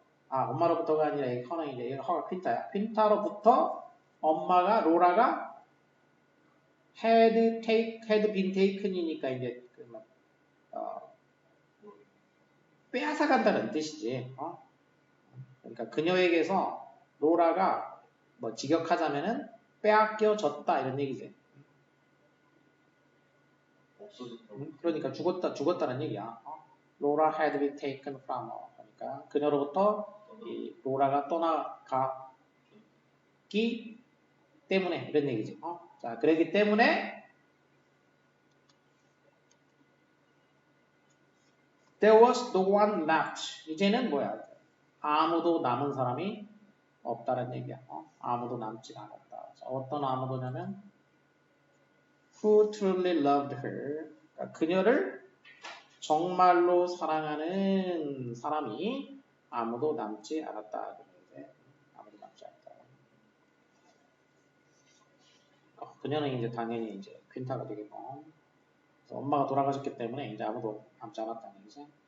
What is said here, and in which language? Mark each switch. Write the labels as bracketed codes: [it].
[ko] 엄마로부터가 아니라 이 커는 이제 허가 퀸타야. 퀸타로부터 로라가 [en] had been taken [ko] 이니까 이제 빼앗아간다는 뜻이지. 그러니까 그녀에게서 로라가 뭐 직역하자면은 빼앗겨졌다 이런 얘기지. 그러니까 죽었다는 얘기야. [en] 로라 had been taken from her. [ko] 그러니까 그녀로부터 이 로라가 떠나가기 때문에 이런 얘기지. 자, 그렇기 때문에 [en] there was no one left. [ko] 이제는 뭐야? 아무도 남은 사람이 없다는 얘기야. 아무도 남지 않았다. 자, 어떤 아무도냐면 [en] who truly loved her. [ko] 그러니까 그녀를 정말로 사랑하는 사람이 아무도 남지 않았다. 아무도 남지 않았다. 그녀는 이제 당연히 이제 퀸타가 되겠고, 그래서 엄마가 돌아가셨기 때문에 이제 아무도 남지 않았다는 얘기지.